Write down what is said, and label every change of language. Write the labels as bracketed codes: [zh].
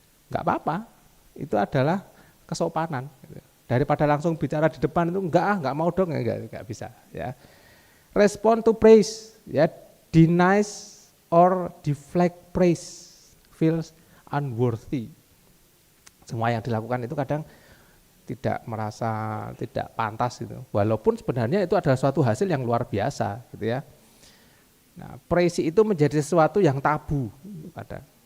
[id] Enggak apa-apa, itu adalah kesopanan. Daripada langsung bicara di depan itu enggak mau dong, enggak bisa. Ya. [en] Respond to praise, ya, denies or deflect praise, feels unworthy. [id] Semua yang dilakukan itu kadang tidak merasa tidak pantas gitu. Walaupun sebenarnya itu adalah suatu hasil yang luar biasa gitu ya. Nah, praise itu menjadi sesuatu yang tabu kadang.